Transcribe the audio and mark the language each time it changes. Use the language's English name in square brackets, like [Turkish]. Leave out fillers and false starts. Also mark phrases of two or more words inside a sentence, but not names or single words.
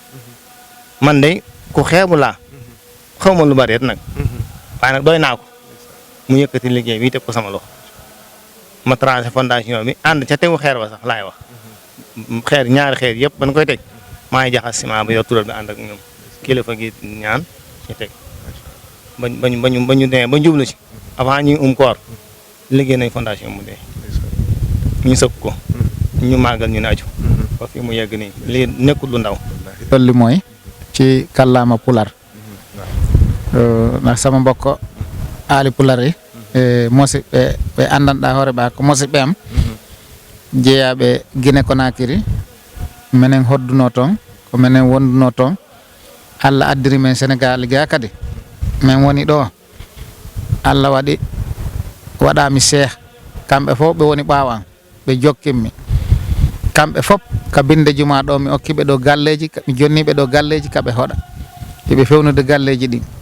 [Wolof] man de ku xeebu laa xaw ma lu bari nag waaye nag doy naa ko mu yëkkati liggéey bi teg ko sama loxo ma [French] tracé fondation [Wolof] bi ànd ca tegu xeer wa sax laay wax ñaari xeer yëpp ban koy teg maa ngi jaxas ciment ba yor tural bi ànd ak ñoom kilifa gi ñaan ñu teg bañu dee ba jublu ci avant ñuy koor liggéey nañ fondation mu dee ñu sëkk ko ñu màggal ñu naaju ba fi mu yegg nii lii nekkul lu ndaw loolu li mooy ci kàllaama pular ndax sama mbokk aali pular yi [Fula] musidɓe ɓe anndanɗaa hoore ɓaa ko musidɓe am jeeyaaɓe Guinée Conakry minen hodduno toon ko minen wonduno toon Allah addiri men Sénégal ga kadi min woni ɗo Allah waɗaami cheikh kamɓe fof ɓe woni ɓaawo an ɓe jokkinmi kamɓe fof ka binde juma ɗo mi okkiɓe ɗo galleji mi jonniɓe ɗo galleji kaɓe hoɗa iɓe fewnude galleji ɗin